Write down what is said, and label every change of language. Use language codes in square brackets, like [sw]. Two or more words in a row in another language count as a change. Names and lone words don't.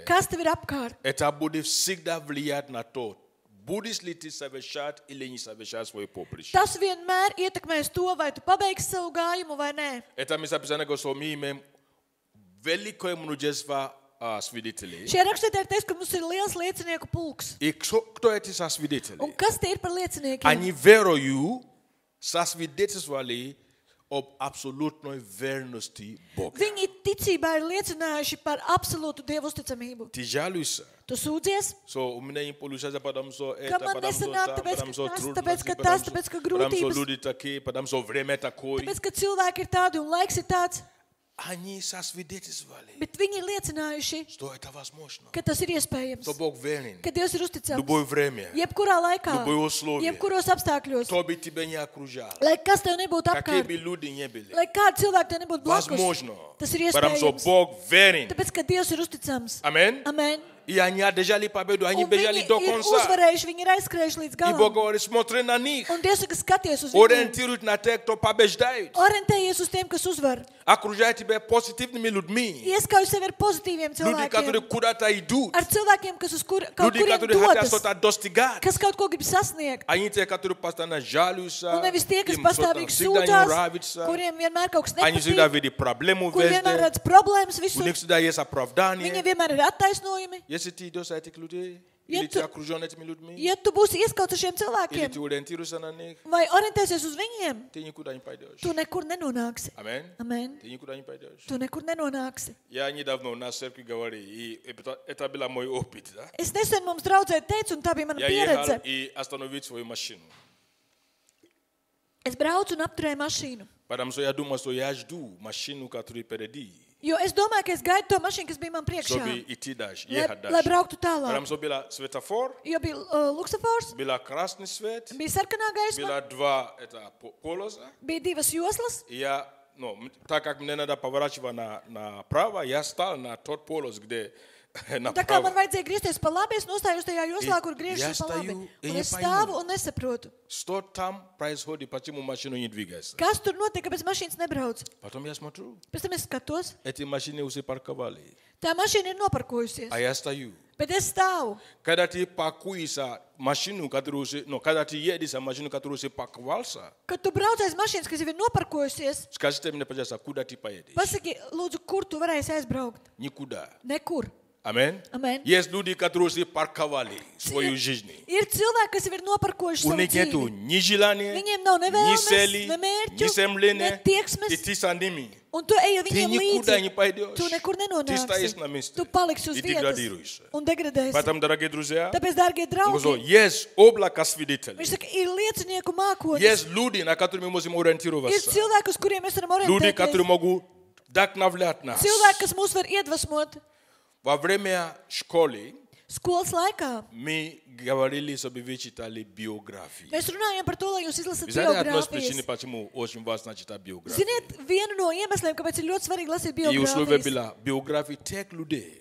[lv] Kas tev ir apkārt? [ru] Это будет всегда влиять на то, будешь ли ты совершать или не совершать свое поприще. [lv] Tas vienmēr ietekmēs to, vai tu pabeigsi savu gājumu vai nē. [ru] Это место описания, что мы имеем великое множество свидетелей. [lv] Šajā rakstvietā ir teikts, ka mums ir liels liecinieku pulks. [ru] И кто эти свидетели? [lv] Un kas tie ir par lieciniekiem? [ru] Они верою свидетельствовали об абсолютной верности Бога. [lv] Viņi ticībā ir liecinājuši par absolūtu Dievu uzticamību. [ru] Ты жалуешься. [lv] Tu sūdzies, [ru] У меня не получается, потому что [lv] ka [ru] это, [lv] man [ru] потому что [lv] nesanāk, [ru] там, [lv] tāpēc, [ru] потому что [lv] ka tas, [ru] трудности, [lv] tāpēc, ka tas, tāpēc, ka [ru] потому что [lv] grūtības, [ru] люди такие, потому что время такое. [lv] tāpēc, ka cilvēki ir tādi un laiks ir tāds. [ru] Они сосвидетельствовали, [lv] Bet viņi ir liecinājuši, [ru] что это возможно. [lv] ka tas ir iespējams, [ru] Что Бог верен. [lv] ka Dievs ir uzticams. [ru] Любое время, [lv] Jebkurā laikā, [ru] любое условие, [lv] jebkuros apstākļos, [ru] кто бы тебя не окружал, [lv] lai kas tev nebūtu [ru] какие [lv] apkārt, [ru] бы люди не были, [lv] lai kādi cilvēki tev nebūtu blakus, [ru] возможно, [lv] tas ir [ru] потому что [lv] iespējams. [ru] Бог верен. [lv] Tāpēc, ka Dievs ir uzticams. [ru] Аминь. [lv] Amen. [ru] И они одержали победу, они [lv] Un [ru] бежали [lv] viņi [ru] до [lv] ir [ru] конца. [lv] uzvarējuši, viņi ir aizskrējuši līdz [ru] И Бог [lv] galam. [ru] говорит, смотри на них, [lv] Un Dievs saka, skaties uz viņiem. [ru] ориентируй на тех, кто побеждает. [lv] Orientējies uz tiem, kas uzvar. [ru] Окружай тебя позитивными людьми. [lv] Ieskauj sevi ar pozitīviem [ru] Люди, которые [lv] cilvēkiem. [ru] куда-то идут. [lv] Ar cilvēkiem, kas uz kaut [ru] Люди, [lv] kuriem [ru] которые хотят [lv] dodas, [ru] что-то достигать. [lv] kas kaut ko grib sasniegt. [ru] Они те, которые постоянно жалуются, [lv] Un nevis tie, kas [ru] им что-то [lv] pastāvīgi [ru] всегда не [lv] sūdzās, [ru] нравится. [lv] kuriem vienmēr kaut kas [ru] Они всегда [lv] nepatīk, [ru] видят проблему [lv] kur vienmēr [ru] везде. [lv] redz problēmas [ru] У [lv] visur. [ru] них всегда есть оправдание. [lv] Viņiem vienmēr ir attaisnojumi. [ru] Если ты идешь от этих людей, [lv] Ja [ru] или [lv] tu- [ru] ты окружен этими людьми, [lv] Ja tu būsi ieskauts ar šiem [ru] или [lv] cilvēkiem [ru] ты ориентируешься на них, [lv] vai orientēsies uz viņiem, [ru] ты никуда не пойдешь. [lv] tu nekur nenonāksi. [ru] Аминь. [lv] Amen. [ru] Ты никуда не пойдешь. [lv] Tu nekur nenonāksi. [ru] Я недавно на церкви говорил, и это был мой опыт. Да? [lv] Es nesen mums draudzē teicu, un tā bija mana [ru] Я ехал [lv] pieredze. [ru] и остановил свою машину. [lv] Es braucu un apturēju mašīnu. [ru] Потому что я думал, что я жду машину, которую впереди, [lv] Jo es domāju, ka es gaidu to mašīnu, kas bija man priekšā. [ru] чтобы идти дальше, [lv] Lai, [ru] ехать [lv] lai [ru] дальше. [lv] brauktu tālāk. [ru] Потому что был светофор, [lv] Jo bija luksafors, [ru] был красный свет, [lv] bija sarkanā gaisma, [ru] было два полоса. [lv] bija divas joslas. [ru] И я, так как мне надо поворачивать направо, я стал на тот полос, где [lv] Tā kā man [ru] направо. [lv] vajadzēja griezties pa labi, es nostājos tajā joslā, kur [ru] Я [lv] griežas pa labi. [ru] стою и [lv] Un [ru] не [lv] es [ru] пойму. [lv] stāvu un nesaprotu. [ru] Что там происходит, почему машина не двигается? [lv] Kas tur notiek, kāpēc mašīnas nebrauc? [ru] Потом я смотрю, [lv] Pēc tam es skatos, [ru] эти машины уже парковали, [lv] tā mašīna ir noparkojusies. [ru] а я стою. [lv] Bet es stāvu. [ru] Когда ты паркуешься машину, которую уже, когда ты едешь на машину, которую уже парковался, [lv] Kad tu brauc aiz mašīnas, kas jau ir noparkojusies, [ru] скажите мне, пожалуйста, куда ты поедешь? [lv] pasaki, lūdzu, kur tu varēsi aizbraukt? [ru] Никуда. [lv] Nekur. [ru] Аминь. [lv] Amen. [ru] Есть люди, которые уже парковали свою жизнь. [lv] Ir cilvēki, kas jau ir noparkojuši [ru] У [lv] savu [ru] них нету [lv] dzīvi. [ru] ни желания, [lv] Viņiem nav ne [ru] ни [lv] vēlmes, [ru] цели, [lv] ne [ru] ни [lv] mērķu, ne [ru] стремления. [lv] tieksmes. [ru] И ты с ними. [lv] Un tu ej [ru] Ты [lv] viņiem [ru] никуда не [lv] līdzi. [ru] пойдешь. [lv] Tu nekur [ru] Ты стоишь [lv] nenonāksi. [ru] на месте. [lv] Tu paliksi uz [ru] И [lv] vietas [ru] деградируешься. [lv] un degradēsi. [ru] Поэтому, дорогие друзья, [lv] Tāpēc, dārgie draugi, [ru] есть облако свидетелей. [lv] viņš saka, ir liecinieku mākonis. [ru] Есть люди, на которых мы можем [lv] Ir [ru] ориентироваться. [lv] cilvēki, uz kuriem mēs varam [ru] Люди, которые [lv] orientēties. [ru] могут вдохновлять нас. [lv] Cilvēki, kas mūs var iedvesmot. [ru] Во время школы [lv] Skolas laikā [ru] мы говорили, чтобы вы читали биографии. [lv] mēs runājam par to, lai jūs izlasat [ru] Вы знаете, одна из причин, [lv] biogrāfijas. [ru] почему очень важно читать биографии? [lv] Ziniet, vienu no iemesliem, kāpēc ir ļoti svarīgi lasīt [ru] И условие [lv] biogrāfijas. [ru] было биографии тех людей,